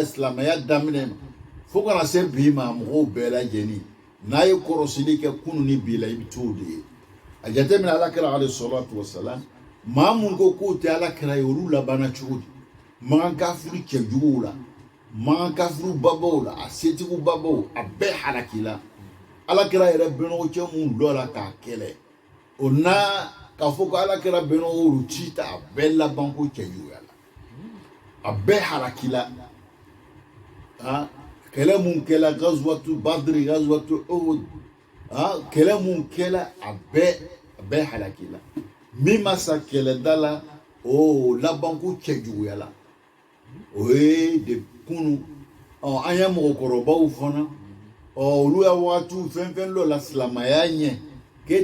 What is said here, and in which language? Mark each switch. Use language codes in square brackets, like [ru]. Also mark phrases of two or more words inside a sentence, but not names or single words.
[bm] silamɛya daminɛ ma fo kana se bi ma mɔgɔw bɛɛ lajɛlen n'a ye kɔrɔsili kɛ kunun ni bi la i bɛ t'o de ye, a jateminɛ Alakira [ar] عليه الصلاة والسلام [bm] maa mun ko k'o tɛ Alakira ye olu labanna cogo di, man kan kafiri cɛjuguw la, man kan kafiri babaw la, a setigiw babaw a bɛɛ halaki la, Alakira yɛrɛ bɛnɔgɔcɛ mun dɔ la k'a kɛlɛ, o n'a k'a fɔ ko Alakira bɛnɔgɔ olu ci ta a bɛɛ laban ko cɛjuguya la, a bɛɛ halaki la, kɛlɛ mun kɛla [ar] غزوة بدر غزوة أحد, [bm] kɛlɛ mun kɛla a bɛɛ halaki la, min ma sa kɛlɛda la o laban ko cɛjuguya la, o ye de kunu, an ye mɔgɔkɔrɔbaw fana olu ya wagatiw fɛn fɛn dɔ la silamɛya ɲɛ k'e